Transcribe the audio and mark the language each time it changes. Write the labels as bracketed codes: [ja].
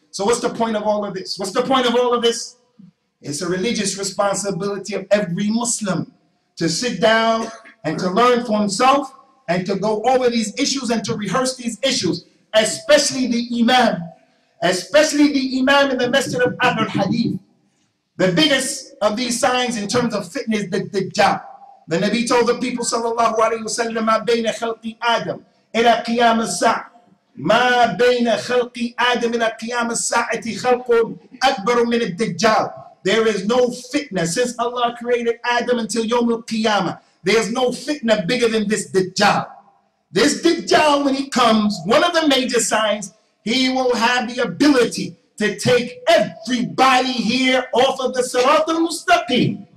[en] So what's the point of all of this? What's the point of all of this? It's a religious responsibility of every Muslim to sit down and to learn for himself and to go over these issues and to rehearse these issues, especially the Imam in the masjid of Ahlul Hadeeth. The biggest of these signs in terms of fitness is the Dajjal. The Nabi told the people sallallahu alayhi wa sallam, [ar] مَا بَيْنَ خَلْقِ آدَمْ إِلَى قِيَامِ السَّاعَةِ مَا بَيْنَ خَلْقِ آدَمْ إِلَى قِيَامِ السَّاعَةِ خَلْقٌ أَكْبَرُ مِنَ الدَّجَّالِ. [en] There is no fitna since Allah created Adam until Yawm al-Qiyamah. There's no fitna bigger than this Dajjal. This Dajjal, when he comes, one of the major signs, he will have the ability to take everybody here off of the Sirat al-Mustaqim.